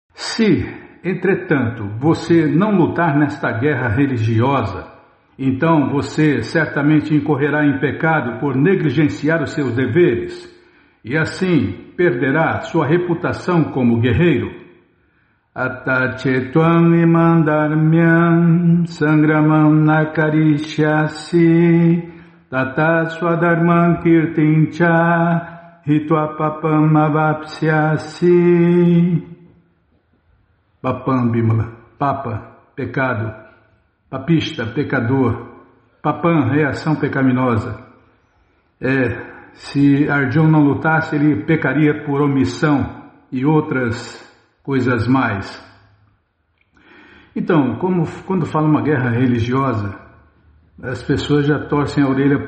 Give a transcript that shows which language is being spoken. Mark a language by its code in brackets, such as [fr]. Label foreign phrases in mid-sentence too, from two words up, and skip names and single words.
[pt] Se, entretanto, você não lutar nesta guerra religiosa, então você certamente incorrerá em pecado por negligenciar os seus deveres, e assim perderá sua reputação como guerreiro. [sa] Atachetvam imam dharmyam sangramam nakarishyasi tata swadharman kirtincha hitva papam avapsyasi. Papam, Bimala, papa, [pt] pecado, papista, pecador, papam, reação pecaminosa. Se Arjuna não lutasse, ele pecaria por omissão e outras coisas mais. Então, quando fala uma guerra religiosa, as pessoas já torcem a orelha.